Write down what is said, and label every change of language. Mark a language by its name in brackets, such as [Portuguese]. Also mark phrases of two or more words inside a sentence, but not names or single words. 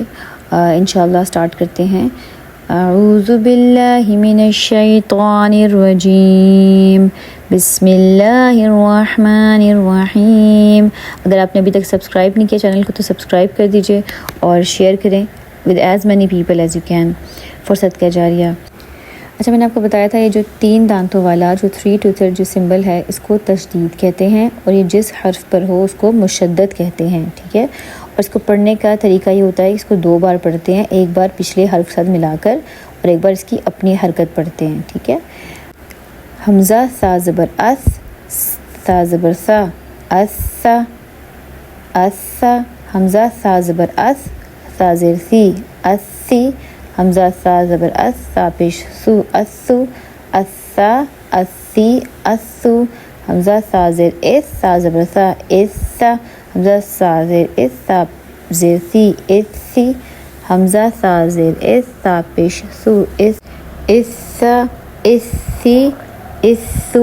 [Urdu] انشاءاللہ سٹارٹ کرتے ہیں. [Arabic] اعوذ باللہ من الشیطان الرجیم بسم اللہ الرحمن الرحیم. [Urdu] اگر آپ نے ابھی تک سبسکرائب نہیں کیا چینل کو تو سبسکرائب کر دیجئے اور شیئر کریں [English] with as many people as you can [Urdu] for صدقہ جاریہ. اچھا، میں نے آپ کو بتایا تھا یہ جو 3 دانتوں والا جو 3 ٹوتھڈ جو سمبل ہے اس کو تشدید کہتے ہیں، اور یہ جس حرف پر ہو اس کو مشدد کہتے ہیں. ٹھیک ہے، اور اس کو پڑھنے کا طریقہ یہ ہوتا ہے کہ اس کو 2 بار پڑھتے ہیں، ایک بار پچھلے حرف کے ساتھ ملا کر اور ایک بار اس کی اپنی حرکت پڑھتے ہیں. ٹھیک ہے، حمزہ سا زبر اس، سا زبر سا، اسا اسا. حمزہ سا زبر اس، سا زیر سی، اسی. حمزہ سا زبر اس، سا پیش سو، اسو، اسا، اسی، اسو. حمزہ سا زیر اس، سا زبر سا، اسا. حمزہ سا زیر اس، سا زیر سی، اسی. حمزہ سا زیر اس، سا پیش سو، اسا، اسی، اسو.